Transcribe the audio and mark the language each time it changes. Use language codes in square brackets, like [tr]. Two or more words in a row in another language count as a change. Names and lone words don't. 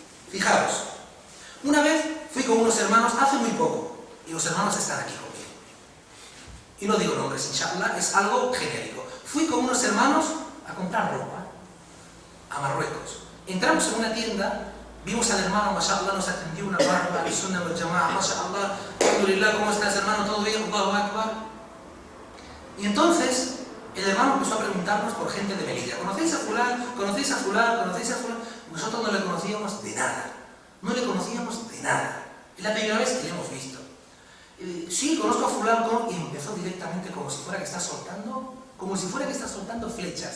[es] Fijaros, una vez fui con unos hermanos hace muy poco, y los hermanos están aquí conmigo. Y no digo nombres, inshallah, es algo genérico. Fui con unos hermanos a comprar ropa a Marruecos. Entramos en una tienda, vimos al hermano, mashallah, nos atendió una barba, [ar] السنة والجماعة، ما شاء الله، الحمد لله, [es] ¿cómo estás, hermano? ¿Todo bien? [ar] الله أكبر. [es] Y entonces el hermano empezó a preguntarnos por gente de Melilla. ¿Conocéis a fulán? ¿Conocéis a fulán? ¿Conocéis a fulán? Nosotros no le conocíamos de nada. No le conocíamos de nada. Es la primera vez que le hemos visto. Sí, conozco a fulano, y empezó directamente como si fuera que está soltando flechas.